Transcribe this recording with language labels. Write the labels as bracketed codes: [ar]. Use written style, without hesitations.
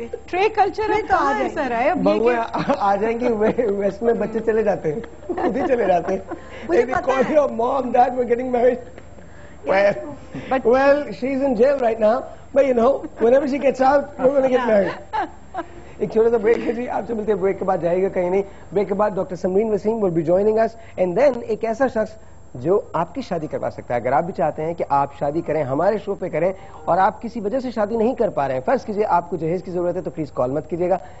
[ur] Trade culture ہے, کہاں ایسا رہا ہے اب یہ آ جائیں گی. ویسٹ میں بچے چلے جاتے ہیں, خود ہی چلے جاتے ہیں. [en] Mom, Dad, we're getting married. Well, she's in jail right now, but you know, whenever she gets out, we're going to get married. [ur] ایک چھوٹا سا بریک ہے جی, آپ سے ملتے ہیں بریک کے بعد, جائے گا کہیں نہیں. بریک کے بعد doctor Simran Wasim [en] will be joining us, [ur] and then ایک ایسا شخص جو آپ کی شادی کروا سکتا ہے. اگر آپ بھی چاہتے ہیں کہ آپ شادی کریں, ہمارے شو پہ کریں, اور آپ کسی وجہ سے شادی نہیں کر پا رہے ہیں, فرض کیجئے آپ کو جہیز کی ضرورت ہے, تو پلیز کال مت کیجیے گا.